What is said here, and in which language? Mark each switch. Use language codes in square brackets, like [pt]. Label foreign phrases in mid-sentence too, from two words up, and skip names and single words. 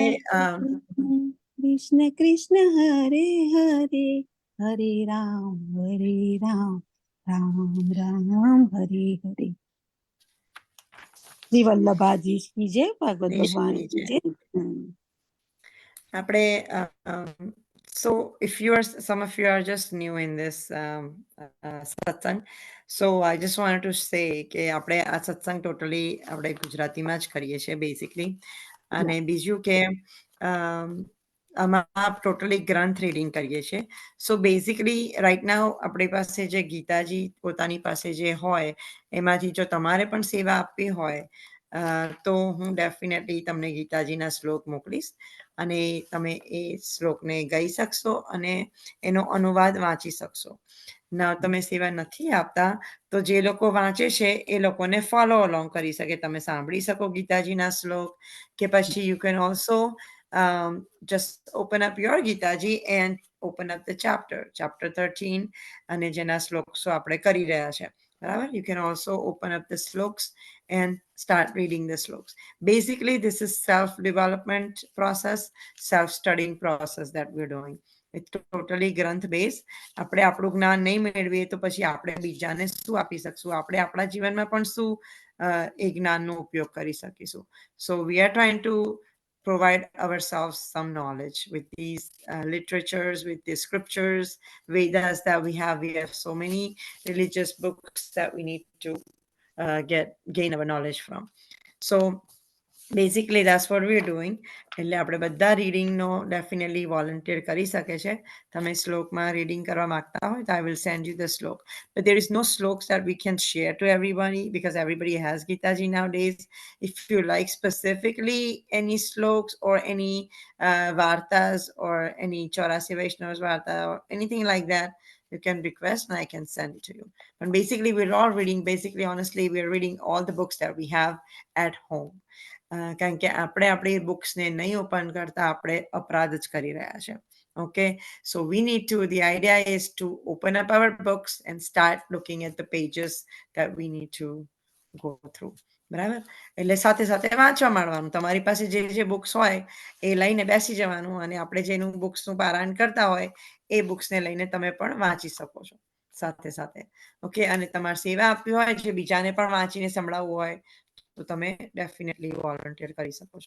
[sa] કૃષ્ણ કૃષ્ણ હરે હરે હરે રામ રામ રામ હરે હરે. [hi] શ્રી વલ્લભાજી કી જય, ભાગવત ભગવાન કી જય. [en] આપણે so if some of you are just new in this satsang, so I just wanted to say [gu] કે આપણે આ સત્સંગ ટોટલી આપણે ગુજરાતીમાં જ કરીએ છીએ બેઝિકલી. અને બીજું કે આમાં ટોટલી ગ્રંથ રીડિંગ કરીએ છીએ. [en] So basically right now [gu] આપણી પાસે જે ગીતાજી પોતાની પાસે જે હોય એમાંથી જો તમારે પણ સેવા આપવી હોય તો હું ડેફિનેટલી તમને ગીતાજીના શ્લોક મોકલીશ અને તમે એ શ્લોકને ગાઈ શકશો અને એનો અનુવાદ વાંચી શકશો. ના તમે સેવા નથી આપતા તો જે લોકો વાંચે છે એ લોકોને [en] follow along [gu] કરી શકે. તમે સાંભળી શકો ગીતાજીના શ્લોક કે પછી [en] you can also just open up your Gitaji and open up the chapter 13 [gu] અને જેના શ્લોક્સો આપણે કરી રહ્યા છે બરાબર. [en] You can also open up the sloks and start reading the sloks. Basically this is self-development process, self-studying process that we're doing. It's totally ગ્રંથ બેઝ. [gu] આપણે આપણું જ્ઞાન નહીં મેળવીએ તો પછી આપણે બીજાને શું આપી શકશું? આપણે આપણા જીવનમાં પણ શું એ જ્ઞાનનો ઉપયોગ કરી શકીશું. [en] So we are trying to provide ourselves some knowledge with these literatures, with the scriptures, Vedas that we have. We have so many religious books that we need to gain our knowledge from. So basically that's what we're doing. [gu] એટલે આપણે બધા રીડિંગનો [en] definitely volunteer [gu] કરી શકે છે. તમે શ્લોકમાં રીડિંગ કરવા માંગતા હોય તો [en] I will send you the slok. But there is no sloks that we can share to everybody because everybody has Gitaji nowadays. If you like specifically any sloks or any vartas or any Chaurasi Vaishnavas varta or anything like that, you can request and I can send it to you. But basically we're all reading, honestly, we're reading all the books that we have at home. [gu] કારણ કે આપણે આપણી બુક્સને નહીં ઓપન કરતા આપણે અપરાધ જ કરી રહ્યા છે. [en] Okay, so we need to, the idea is to open up our books and start looking at the pages that we need to go through. [gu] બરાબર? એટલે સાથે સાથે વાંચવા માંડવાનું. તમારી પાસે જે બુક્સ હોય એ લઈને બેસી જવાનું અને આપણે જેનું બુક્સનું પારાયણ કરતા હોય એ બુક્સને લઈને તમે પણ વાંચી શકો છો સાથે સાથે. ઓકે, અને તમારે સેવા આપવી હોય જે બીજાને પણ વાંચીને સંભળાવવું હોય તો તમે [en] definitely volunteer [gu] કરી શકો છો.